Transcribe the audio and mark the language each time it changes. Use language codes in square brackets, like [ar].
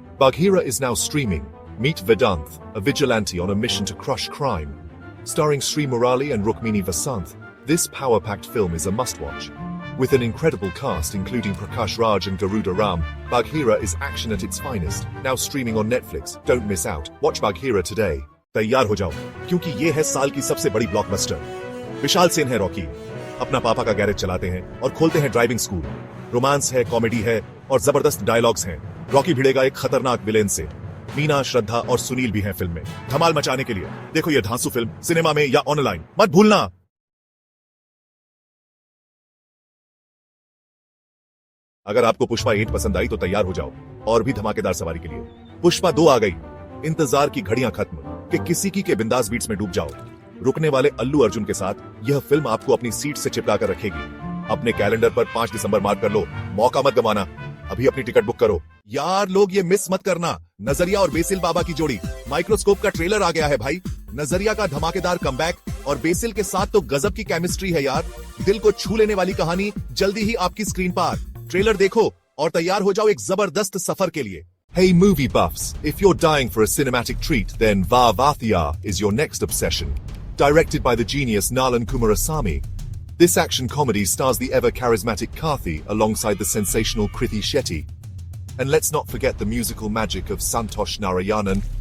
[en] Bagheera is now streaming. Meet Vedanth, a vigilante on a mission to crush crime. Starring Sri Murali and Rukmini Vasanth, this power-packed film is a must-watch. With an incredible cast including Prakash Raj and Garuda Ram, Bagheera is action at its finest. Now streaming on Netflix. Don't miss out. Watch Bagheera today. [hi] तैयार हो जाओ, क्योंकि ये है साल की सबसे बड़ी ब्लॉकबस्टर। विशाल सेन है रॉकी, अपना पापा का गैरेज चलाते हैं और खोलते हैं ड्राइविंग स्कूल। रोमांस है, कॉमेडी है और जबरदस्त डायलॉग्स हैं। रॉकी भिड़ेगा एक खतरनाक विलेन से। मीना, श्रद्धा और सुनील भी हैं फिल्म में। धमाल मचाने के लिए देखो ये धांसू फिल्म सिनेमा में या ऑनलाइन, मत भूलना। अगर आपको पुष्पा 8 पसंद आई तो तैयार हो जाओ और भी धमाकेदार सवारी के लिए। पुष्पा 2 आ गई। इंतजार की घड़ियां खत्म कि किसी की बिंदास बीट्स में डूब जाओ। रुकने वाले अल्लू अर्जुन के साथ यह फिल्म आपको अपनी सीट से चिपका कर रखेगी। अपने कैलेंडर पर 5 दिसंबर मार्क कर लो, मौका मत गंवाना। अभी अपनी टिकट बुक करो यार। लोग ये मिस मत करना, नजरिया और बेसिल बाबा की जोड़ी माइक्रोस्कोप का ट्रेलर आ गया है भाई। नजरिया का धमाकेदार कमबैक और बेसिल के साथ तो गजब की केमिस्ट्री है यार। दिल को छू लेने वाली कहानी जल्दी ही आपकी स्क्रीन पर। ट्रेलर देखो और तैयार हो जाओ एक जबरदस्त सफर के लिए। [en] Hey movie buffs, if you're dying for a cinematic treat, then Vaavathya is your next obsession. Directed by the genius Nalan Kumarasamy, this action comedy stars the ever-charismatic Karthi alongside the sensational Kriti Shetty. And let's not forget the musical magic of Santosh Narayanan.